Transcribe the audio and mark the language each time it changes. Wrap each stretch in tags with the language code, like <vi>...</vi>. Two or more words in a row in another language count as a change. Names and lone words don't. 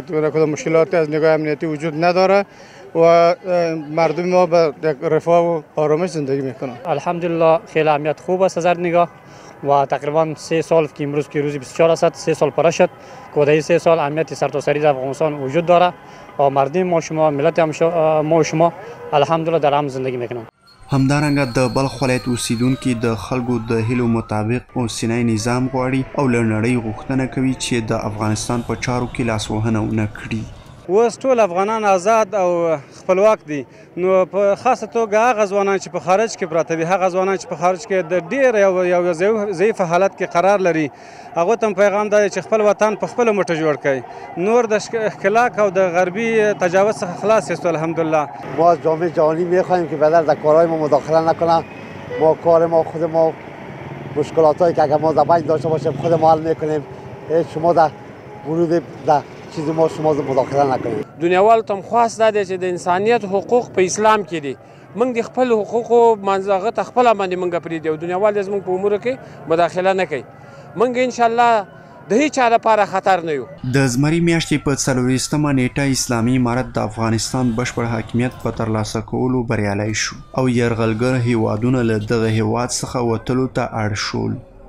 <fa>کدام مشکلاتی از نگاه امنیتی وجود نداره و مردم ما به رفاه و آرامش زندگی میکنن. الحمدلله خیلی امنیت خوب است از هر نگاه و تقریبا 3 سال که امروز که روزی 24 است 3 سال پره شد که در 3 سال امنیت سرتاسری در افغانستان وجود داره و مردم ما شما ملت ما شما الحمدلله در امن زندگی میکنن.</fa> <ps>همدارنګه د بلخ ولایت اوسیدونکي د خلکو د هیلو مطابق اوسنی نظام غواړي او له نړۍ غوښتنه کوي چې د افغانستان په چارو کې لاسوهنه ونه کړي. اوس ټول افغانان آزاد او خپلواک دي، نو په خاصه توګه هغه ځوانان چې په خارج کې پراته وي، هغه ځوانان چې په خارج کې د ډېر یو ضعیف حالت کې قرار لري، هغو ته پیغام دا دی چې خپل وطن په خپله مټه جوړ کړئ. نور د ښکلاک او د غربي تجاوز څخه خلاص یاستو الحمدلله.</ps> <fa>ما از جامعه جهانی می‌خواهیم که بدر در کارهای ما مداخله نکنن. ما کار ما خود ما مشکلاتایی که اگر ما در بین داشته باشیم خود ما حل می‌کنیم. شما در ورود در چیزی ما شما مداخله نکنید.</fa> <ps>دنیاوالو ته خاص دا دی چې د انسانیت حقوق په اسلام کې دي. موږ د خپل حقوقو منځغه ته خپل باندې موږ پرې دی او دنیاوال زموږ په امور کې مداخله نه کوي. موږ</ps> <ar>ان شاء الله</ar> <ps>د هیڅ چا لپاره خطر نه یو. د زمري میاشتې په 24مه نیټه اسلامي امارت د افغانستان بشپړ حاکمیت په ترلاسه کولو بریالی شو او یرغلګر هیوادونه له دغه هیواد څخه وتلو ته اړ شول.</ps>